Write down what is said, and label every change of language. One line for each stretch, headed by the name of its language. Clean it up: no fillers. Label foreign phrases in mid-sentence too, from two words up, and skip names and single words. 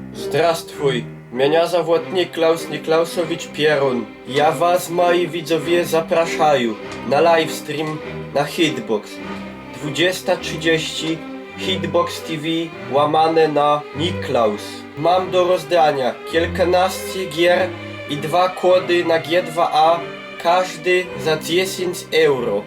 Russian: Здравствуй, меня зовут Niklaus Niklausowicz Pierun. Я вас,
Polish: moi widzowie, zapraszаю na livestream na Hitbox. 20:30 Hitbox TV łamane na Niklaus. Mam do rozdania kilkanaście gier i 2 kody na G2A, każdy za 10 euro.